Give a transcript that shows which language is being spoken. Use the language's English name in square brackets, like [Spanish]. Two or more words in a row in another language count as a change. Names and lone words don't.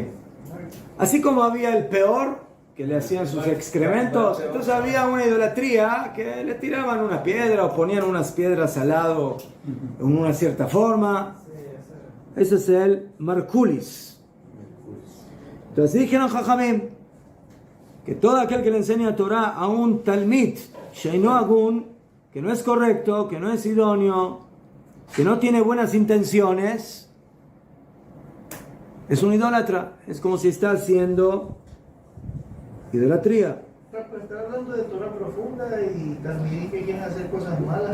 [Spanish] Así como había el peor que le hacían sus excrementos, entonces había una idolatría que le tiraban una piedra o ponían unas piedras al lado en una cierta forma. Ese es el Markulis. Entonces dijeron Jajamim que todo aquel que le enseña Torah a un [Hebrew] תלמיד שאינו הגון, [Spanish] que no es correcto, que no es idóneo, que no tiene buenas intenciones, es un idólatra. Es como si está haciendo idolatría. Está hablando de Torah profunda y también que quieren hacer cosas malas.